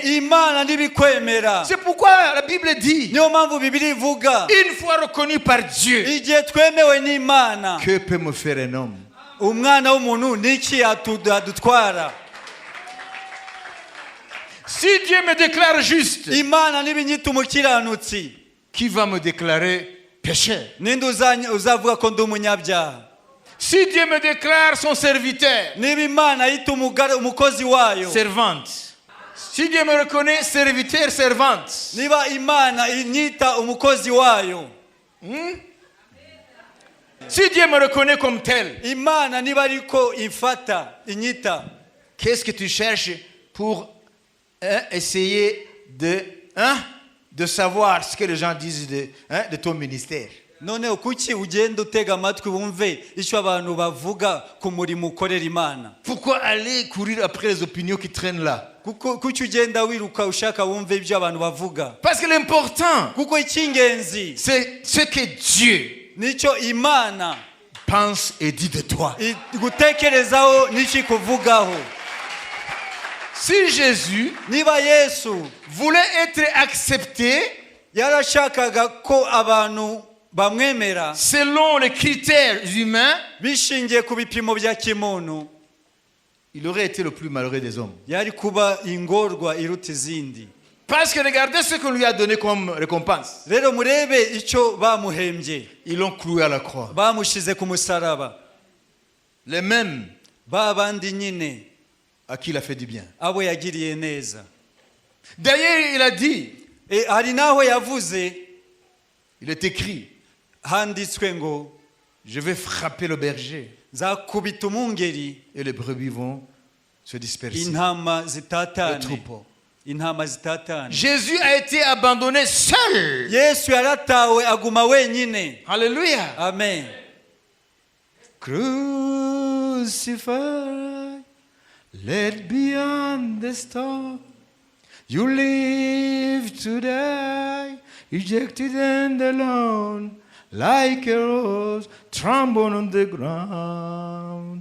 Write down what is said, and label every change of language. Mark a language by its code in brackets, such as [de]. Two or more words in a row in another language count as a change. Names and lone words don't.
[rw] Imana ntibikwemera. [fr] c'est pourquoi la Bible dit, [rw] Niyo mpamvu Bibiliya ivuga, [fr] une fois reconnu par Dieu, [rw] igihe twemewe n'Imana, [fr] que peut me faire un homme? [rw] umwana w'umuntu niki adutwara? [fr] Si Dieu me déclare juste, [rw] Imana nibinyita umukiranutsi, [fr] qui va me déclarer pécheur? [rw] ninde uzavuga ko ndi umunyabyaha? [fr] Si Dieu me déclare son serviteur, [rw] Niba Imana yita umukozi wayo, [fr] servante. Si Dieu me reconnaît serviteur, servante. [rw] niba Imana inyita umukozi wayo, [fr] Si Dieu me reconnaît comme tel, [rw] Imana niba ariko ifata inyita, [fr] qu'est-ce que tu cherches pour essayer de savoir ce que les gens disent de ton ministère? [rw] noneho kuki ugenda utega amatwi wumve icyo abantu bavuga ku murimo ukorera Imana? [fr] Pourquoi aller courir après les opinions qui traînent là? [rw] Kuki ugenda wiruka ushaka wumve ibyo abantu bavuga? [fr] Parce que l'important, [rw] Kuko icy'ingenzi [fr] c'est ce que Dieu [rw] nicyo Imana [fr] pense et dit de toi. [rw] gutekerezaho n'iki kuvugaho. [fr] Si Jésus [rw] Niba Yesu [fr] voulait être accepté [rw] yarashakaga ko abantu bamwemera [fr] selon les critères humains, [rw] bishingiye ku bipimo bya kimuntu, [fr] il aurait été le plus malheureux des hommes. [rw] yari kuba ingorwa iruta izindi. [fr] Parce que regardez ce qu'on lui a donné comme récompense. [rw] Rero murebe icyo bamuhembye, [fr] Ils l'ont cloué à la croix. [rw] bamushize ku musaraba. [fr] Les mêmes [rw] Ba bandi nyine [fr] à qui il a fait du bien. [rw] abo yagiriye neza. [fr] D'ailleurs, il a dit, [rw] Hari naho yavuze, [fr] il est écrit, [rw] handitswe ngo, [fr] je vais frapper le berger [rw] nzakubita umungeri [fr] et les brebis vont se disperser. [rw] intama [fr] Le [rw] zitatane, [fr] troupeau. [rw] intama zitatane. [fr] Jésus a été abandonné seul. [rw] Yesu yaratawe aguma wenyine. [fr] Alléluia. [rw] Amen. [en] Crucified, let beyond the storm. You live to die Ejected and alone, like a rose, trembled on the ground.